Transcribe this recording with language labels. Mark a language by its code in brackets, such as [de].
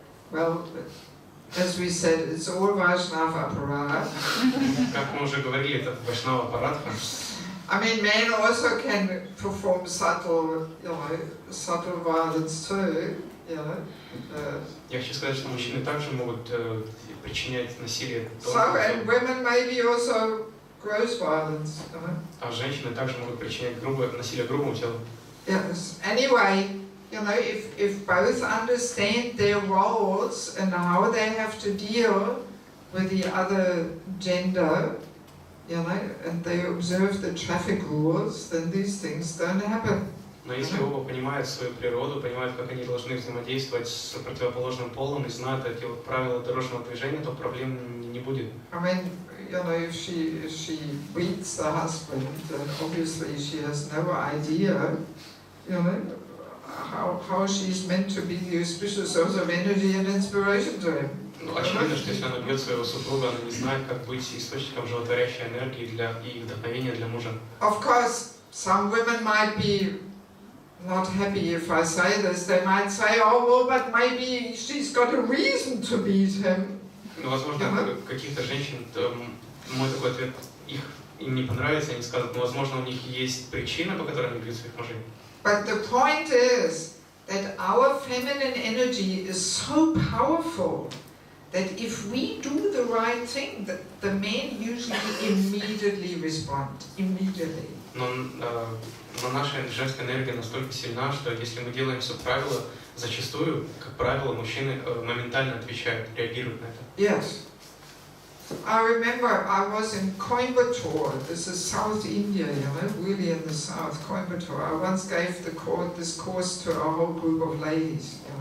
[en] Well, as we said, it's all Vaishnava aparat. [ru] Как мы уже говорили, это Вайшнава Парадха. [en] I mean, men also can perform subtle violence too, you know. [ru] Я хочу сказать, что мужчины также могут причинять насилие. [en] So, and women maybe also gross violence, you know. [ru] А женщины также могут причинять насилие грубому телу. [en] Yes. Anyway, you know, if both understand their roles and how they have to deal with the other gender, you know, and they observe the traffic rules, then these things don't happen. [ru] Но если оба понимают свою природу, понимают, как они должны взаимодействовать с противоположным полом и знают эти вот правила дорожного движения, то проблем не будет. [en] I mean, you know, if she beats the husband, then obviously she has no idea, you know, how she's meant to be the auspicious source of energy and inspiration to him. [ru] Ну, очевидно, что если она бьет своего супруга, она не знает, как быть источником животворящей энергии и вдохновения для мужа. [en] Of course, some women might be not happy if I say this. They might say, oh, well, but maybe she's got a reason to beat him. [ru] Ну, возможно, каких-то женщин мой такой ответ им не понравится, они скажут, но, возможно, у них есть причина, по которой они бьют своих мужей. [en] But the point is that our feminine energy is so powerful that if we do the right thing, the men usually immediately respond. Immediately. [ru] Но наша женская энергия настолько сильна, что если мы делаем все правильно, зачастую, как правило, мужчины моментально отвечают, реагируют на это. [en] Yes. I remember I was in Coimbatore. This is South India, really in the south, Coimbatore. I once gave this course to a whole group of ladies,